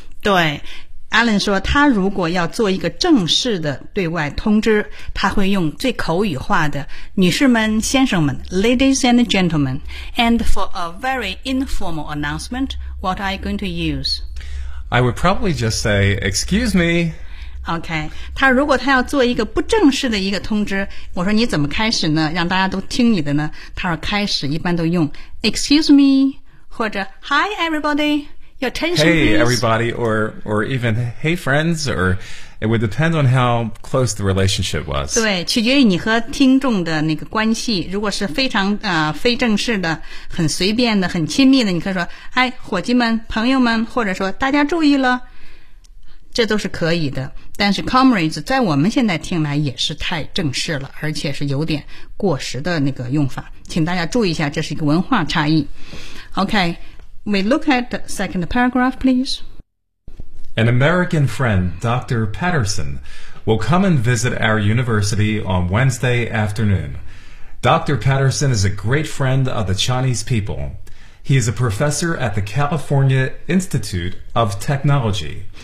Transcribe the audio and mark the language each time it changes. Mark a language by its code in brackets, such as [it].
[zh] 对， Alan 说他如果要做一个正式的对外通知，他会用最口语化的女士们、先生们， [en] ladies and gentlemen. And for a very informal announcement, what are you going to use? I would probably just say, excuse me. [zh] OK， 他如果他要做一个不正式的一个通知，我说你怎么开始呢？让大家都听你的呢？他说开始一般都用 [en] Excuse me [zh] 或者 [en] Hi everybody, your attention please. Hey everybody, or even Hey friends, or it would depend on how close the relationship was. [zh] 对，取决于你和听众的那个关系。如果是非常非正式的、很随便的、很亲密的，你可以说 Hi 伙计们、朋友们，或者说大家注意了。这都是可以的，但是 comrades 在我们现在听来也是太正式了，而且是有点过时的那个用法，请大家注意一下，这是一个文化差异。 [en] OK, we look at the second paragraph, please. An American friend, Dr. Patterson, will come and visit our university on Wednesday afternoon. Dr. Patterson is a great friend of the Chinese people. He is a professor at the California Institute of Technology.